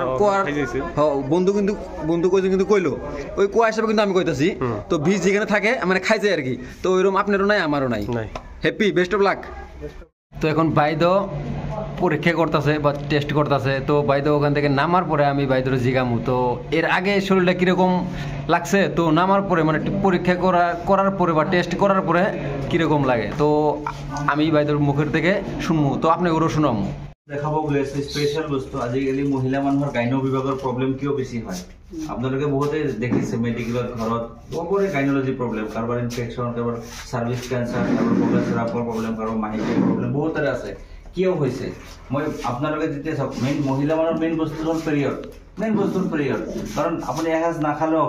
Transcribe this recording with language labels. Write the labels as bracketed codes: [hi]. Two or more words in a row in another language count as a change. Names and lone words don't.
[bn] বন্ধু কই কিন্তু কইলো ওই কোয়া হিসাবে কিন্তু আমি কইতাছি তো বিষ যেখানে থাকে মানে খাই যায় আর কি তো ওইরকম আপনারও নাই আমারও নাই [en] happy best of luck [bn] তো এখন বাইদ পরীক্ষা করতেছে বা টেস্ট করতেছে তো বাইদ ওখান থেকে নামার পরে আমি বাইদর জিগামু তো এর আগে শরীরটা কিরকম লাগছে তো নামার পরে মানে পরীক্ষা করার পরে বা টেস্ট করার পরে কিরকম লাগে তো আমি বাইদর মুখের থেকে শুনমু তো আপনি ওরও শুনামু [as] দেখাব গৈছে স্পেশাল বস্তু আজিকালি মহিলা মানুহৰ গাইনো বিভাগৰ প্ৰব্লেম কিয় বেছি হয় আপোনালোকে বহুতে দেখিছে মেডিকেলৰ ঘৰত বহুৰে [en] gynaecology problem [as] কাৰোবাৰ ইনফেকশ্যন কাৰোবাৰ [en] cervix cancer [as] কাৰোবাৰ [en] problem problem [as] কাৰোবাৰ মাহিকৰ প্ৰব্লেম বহুতৰে আছে কিয় হৈছে মই আপোনালোকে যেতিয়া চাওক মেইন মহিলা মানুহৰ মেইন বস্তু হ'ল পিৰিয়ড কাৰণ আপুনি এসাঁজ নাখালেও